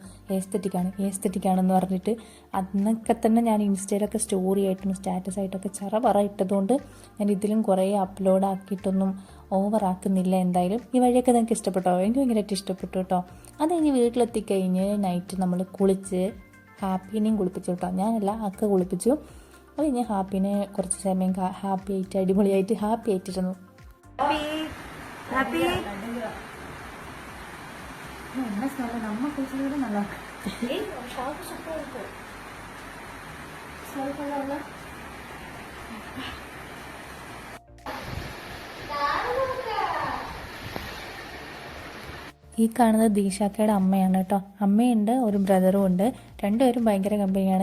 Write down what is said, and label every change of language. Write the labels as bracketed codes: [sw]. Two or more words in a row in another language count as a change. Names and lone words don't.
[ml] ഏസ്തറ്റിക്കാണെന്ന് പറഞ്ഞിട്ട് അന്നൊക്കെ തന്നെ ഞാൻ ഇൻസ്റ്റയിലൊക്കെ സ്റ്റോറി ആയിട്ടും സ്റ്റാറ്റസ് ആയിട്ടൊക്കെ പറ ഇട്ടതുകൊണ്ട് ഞാൻ ഇതിലും കുറേ അപ്ലോഡ് ആക്കിയിട്ടൊന്നും ഓവറാക്കുന്നില്ല. എന്തായാലും ഈ വഴിയൊക്കെ നിങ്ങൾക്ക് ഇഷ്ടപ്പെട്ടോ? എനിക്ക് ഭയങ്കരമായിട്ട് ഇഷ്ടപ്പെട്ടു കേട്ടോ. അത് കഴിഞ്ഞ് വീട്ടിലെത്തിക്കഴിഞ്ഞ് നൈറ്റ് നമ്മൾ കുളിച്ച് ഹാപ്പിനെയും കുളിപ്പിച്ചു കേട്ടോ. ഞാനല്ല, അക്ക കുളിപ്പിച്ചു. അത് കഴിഞ്ഞ് ഹാപ്പിനെ കുറച്ച് സമയം അടിപൊളിയായിട്ട് ഹാപ്പി ആയിട്ടിരുന്നു. [ta] நம்ம குளிச்சதோட நல்லா [ml] ഈ കാണുന്നത് ദീശാക്കയുടെ അമ്മയാണ് കേട്ടോ. അമ്മയുണ്ട്, ഒരു ബ്രദറും ഉണ്ട്. രണ്ടുപേരും ഭയങ്കര കമ്പനിയാണ്.